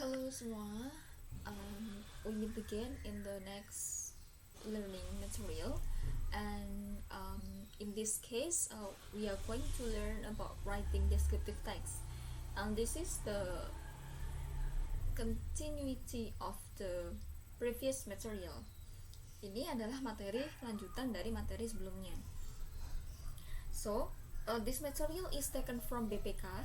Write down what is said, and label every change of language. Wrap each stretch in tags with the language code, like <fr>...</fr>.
<en>semua, we will begin in the next learning material, and in this case we are going to learn about writing descriptive text, and this is the continuity of the previous material.</en> <id>Ini adalah materi lanjutan dari materi sebelumnya.</id> <en>So this material is taken from BPK.</en>